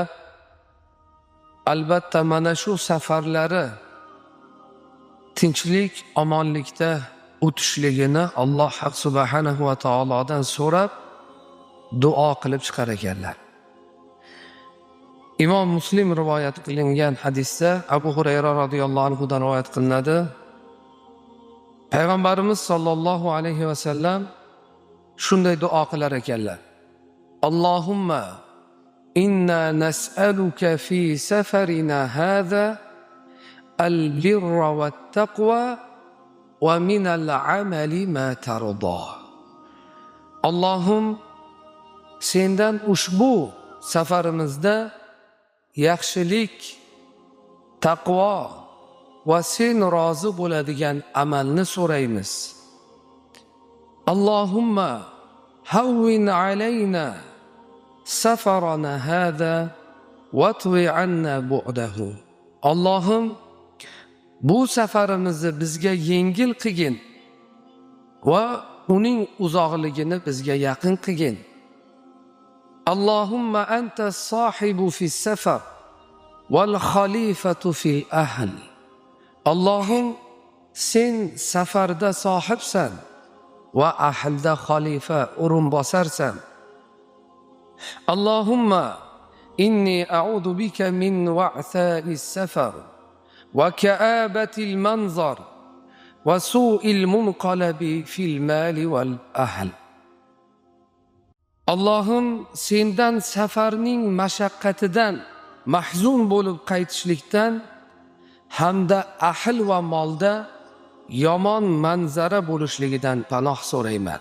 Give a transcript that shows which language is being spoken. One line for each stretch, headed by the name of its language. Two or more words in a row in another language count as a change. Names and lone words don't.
Uzbek: Albatta mana shu safarlari tinchlik, omonlikda o'tishligini Alloh subhanahu va taolodan so'rab duo qilib chiqar ekanlar. Imom Muslim rivoyat qilingan hadisda Abu Hurayra
Arabic: رضي الله عنه
Uzbek: dan rivoyat qilinadi. Payg'ambarimiz
Arabic: صلى الله عليه وسلم
Uzbek: shunday duo qilar ekanlar.
Arabic: اللهم إنا نسألك في سفرنا هذا البر والتقوى ومن العمل ما ترضى.
Uzbek: Allohim sendan ushbu safarimizda yaxshilik, taqvo va sen rozi bo'ladigan amalni so'raymiz.
Arabic: اللهم هون علينا سفرنا هذا واطو عنا بعده.
Uzbek: Allohim bu safarimizni bizga yengil qilgin va uning uzoqligini bizga yaqin qilgin.
Arabic: اللهم أنت الصاحب في السفر والخليفة في الأهل.
Uzbek: Allohim sen safarda sohibsan va ahlda xalifa o'rinbosarsan.
Arabic: اللهم إني أعوذ بك من وعثاء السفر وكآبة المنظر وسوء المنقلب في المال والأهل.
Uzbek: Allohim sendan safarning mashaqqatidan mahzun bo'lib qaytishlikdan hamda ahl va molda yomon manzara bo'lishligidan panoh so'rayman.